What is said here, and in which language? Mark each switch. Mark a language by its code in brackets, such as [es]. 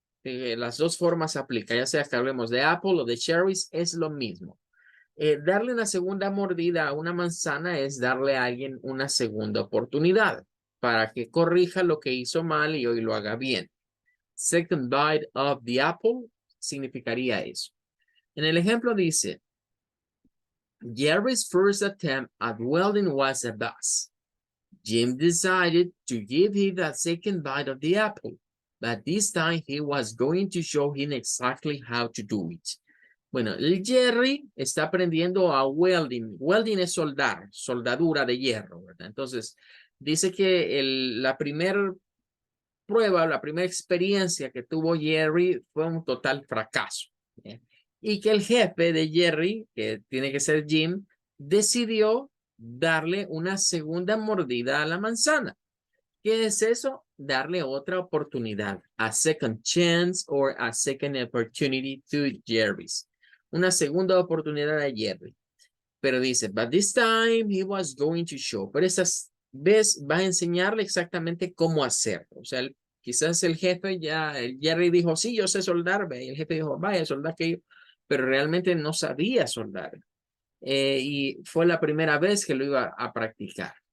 [es] Las dos formas se aplican, ya sea que hablemos de apple o de cherries, es lo mismo. Darle una segunda mordida a una manzana es darle a alguien una segunda oportunidad para que corrija lo que hizo mal y hoy lo haga bien. Second bite of the apple significaría eso. En el ejemplo dice, [en] Jerry's first attempt at welding was a bust. Jim decided to give him a second bite of the apple. but this time he was going to show him exactly how to do it. [es] Bueno, el Jerry está aprendiendo a welding. Welding es soldar, soldadura de hierro, ¿verdad? Entonces, dice que la primera prueba, la primera experiencia que tuvo Jerry fue un total fracaso. ¿Eh? Y que el jefe de Jerry, que tiene que ser Jim, decidió darle una segunda mordida a la manzana. ¿Qué es eso? Darle otra oportunidad. [en] A second chance or a second opportunity to Jerry's. [es] Una segunda oportunidad a Jerry. Pero dice, [en] but this time he was going to show. [es] Pero esta vez va a enseñarle exactamente cómo hacerlo. O sea, quizás el jefe ya, el Jerry dijo, sí, yo sé soldar. Y el jefe dijo, vaya, soldar que yo. Pero realmente no sabía soldar. Y fue la primera vez que lo iba a practicar.